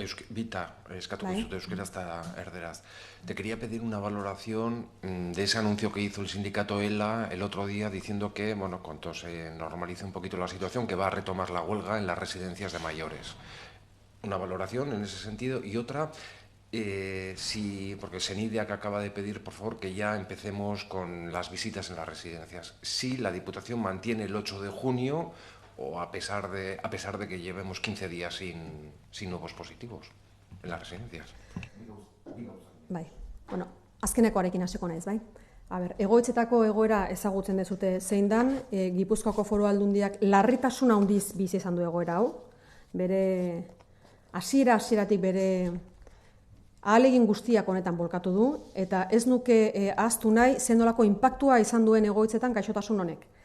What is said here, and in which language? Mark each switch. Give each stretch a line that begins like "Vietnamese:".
Basque: Vita, eskatuko dizut euskeraz eta erderaz.
Spanish: Te quería pedir una valoración de ese anuncio que hizo el sindicato ELA el otro día diciendo que, bueno, cuando se normalice un poquito la situación, que va a retomar la huelga en las residencias de mayores. Una valoración en ese sentido y otra, porque Senidia que acaba de pedir, por favor, que ya empecemos con las visitas en las residencias. Si la Diputación mantiene el 8 de junio o a pesar de que llevemos 15 días sin nuevos positivos en las residencias.
Basque: Bai, bueno, azkenekoarekin hasiko naiz, bai? Egoitzetako egoera ezagutzen dezute zein dan, Gipuzkoako Foru Aldundiak larritasuna handiz bizi izan du egoera hau, bere hasieratik bere ahalegin guztiak honetan bolkatu du, eta ez nuke ahaztu nahi zenolako inpaktua izan duen egoitzetan gaixotasun honek.